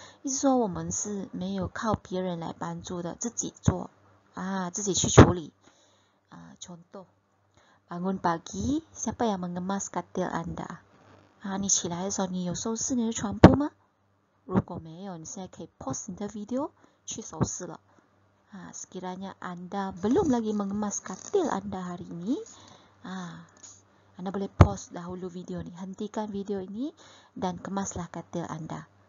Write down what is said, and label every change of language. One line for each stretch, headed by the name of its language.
Chinese: 意思说我们是没有靠别人来帮助的，自己做，自己去处理。
Malay: contoh, bangun pagi, siapa yang mengemas katil anda?
Chinese: 你起来的时候，你有收拾你的床铺吗？如果没有，你现在可以 pause 你的 video 去收拾了。
Malay: sekiranya anda belum lagi mengemas katil anda hari ini, anda boleh pause dahulu video ni, hentikan video ini dan kemaslah katil anda.